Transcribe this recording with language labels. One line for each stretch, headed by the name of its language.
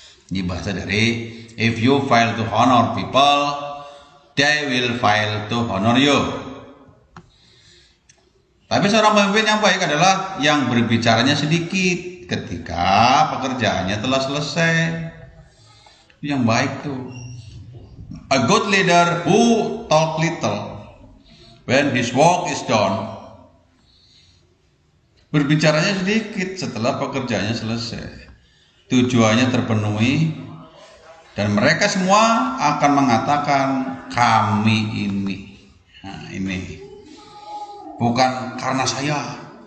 Indonesian: Ini bahasa dari,
English: if you fail to honor people, they will fail to honor you.
Indonesian: Tapi seorang pemimpin yang baik adalah yang berbicaranya sedikit ketika pekerjaannya telah selesai. Yang baik tuh.
English: A good leader who talk little when his work is done.
Indonesian: Berbicaranya sedikit setelah pekerjaannya selesai. Tujuannya terpenuhi dan mereka semua akan mengatakan kami ini. Nah, ini. Bukan karena saya.